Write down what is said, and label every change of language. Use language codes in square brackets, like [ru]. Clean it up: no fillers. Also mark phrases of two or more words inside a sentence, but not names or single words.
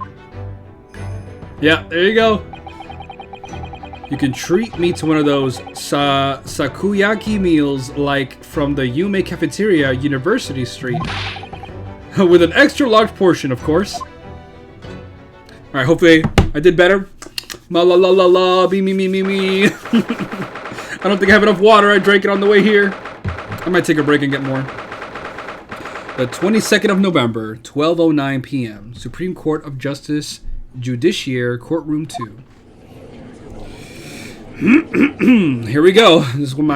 [en] Yeah, there you go. You can treat me to one of those sakuyaki meals like from the Yume cafeteria, University Street. With an extra large portion, of course. Alright, hopefully I did better. Ma la la la la, be me me me me. I don't think I have enough water. I drank it on the way here. I might take a break and get more. The 22nd of November, 12:09 p.m. Supreme Court of Justice, Judiciary, Courtroom 2. Here we go.